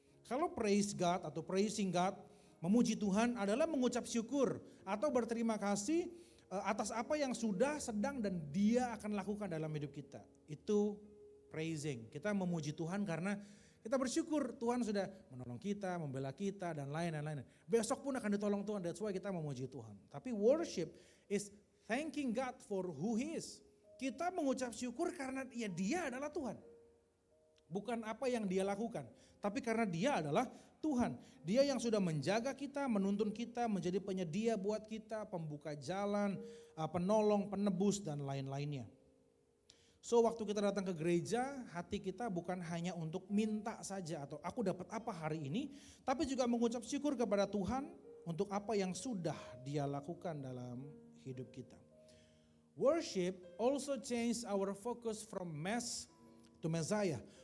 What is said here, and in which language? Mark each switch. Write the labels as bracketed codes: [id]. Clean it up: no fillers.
[id] Kalau [en] praise God [id] atau [en] praising God, [id] memuji Tuhan adalah mengucap syukur atau berterima kasih atas apa yang sudah, sedang dan Dia akan lakukan dalam hidup kita. Itu praising. Kita memuji Tuhan karena kita bersyukur Tuhan sudah menolong kita, membela kita dan lain-lain. Besok pun akan ditolong Tuhan, [en] that's why [id] kita memuji Tuhan. [en] Tapi worship is thanking God for who He is. [id] Kita mengucap syukur karena ya Dia adalah Tuhan. Bukan apa yang Dia lakukan, tapi karena Dia adalah Tuhan. Dia yang sudah menjaga kita, menuntun kita, menjadi penyedia buat kita, pembuka jalan, penolong, penebus dan lain-lainnya. So waktu kita datang ke gereja, hati kita bukan hanya untuk minta saja atau aku dapat apa hari ini, tapi juga mengucap syukur kepada Tuhan untuk apa yang sudah Dia lakukan dalam hidup kita. [en] Worship also change our focus from mess to Messiah.